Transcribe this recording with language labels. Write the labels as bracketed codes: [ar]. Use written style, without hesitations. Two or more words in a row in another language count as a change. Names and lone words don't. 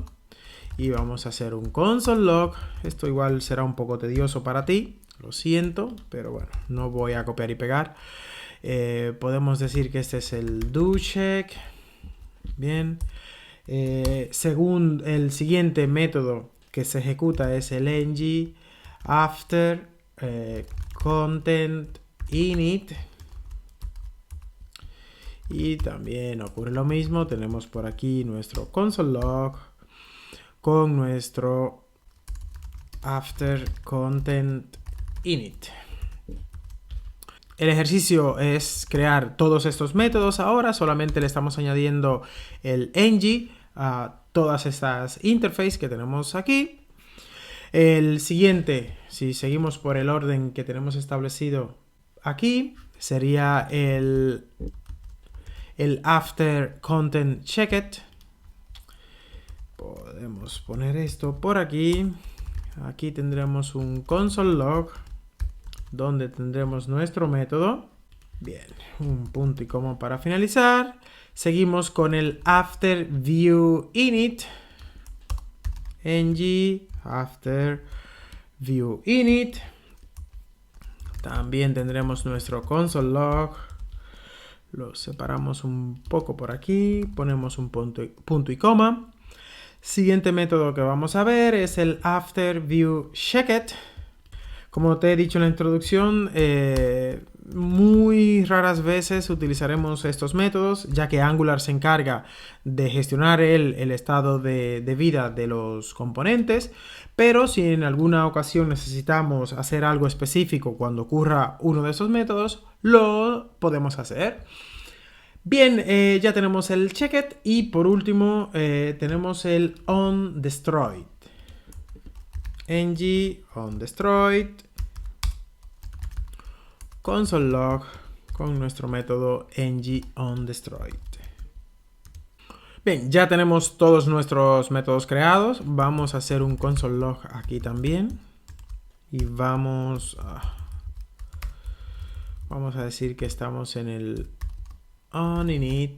[es] Y vamos a hacer un [en] console log. [es] Esto igual será un poco tedioso para ti. Lo siento, pero bueno, no voy a copiar y pegar. Podemos decir que este es el doCheck. Bien. Según el siguiente método que se ejecuta es el ng after content init. Y también ocurre lo mismo. Tenemos por aquí nuestro [en] console log [es] con nuestro after content init. El ejercicio es crear todos estos métodos ahora. Solamente le estamos añadiendo el ng a todas estas interfaces que tenemos aquí. El siguiente, si seguimos por el orden que tenemos establecido aquí, sería el after content checked. Podemos poner esto por aquí. Aquí tendremos un [en] console log [es] donde tendremos nuestro método. Bien, un punto y coma para finalizar. Seguimos con el after view init. ng after view init. También tendremos nuestro [en] console log. [es] Lo separamos un poco por aquí. Ponemos un punto y coma. Siguiente método que vamos a ver es el after view checked. Como te he dicho en la introducción, muy raras veces utilizaremos estos métodos, ya que Angular se encarga de gestionar el estado de vida de los componentes, pero si en alguna ocasión necesitamos hacer algo específico cuando ocurra uno de esos métodos, lo podemos hacer. Bien, ya tenemos el checked y por último tenemos el onDestroyed. ng onDestroyed [en] console log [es] con nuestro método ng onDestroyed. Bien, ya tenemos todos nuestros métodos creados. Vamos a hacer un [en] console log [es] aquí también y vamos a decir que estamos en el onInit.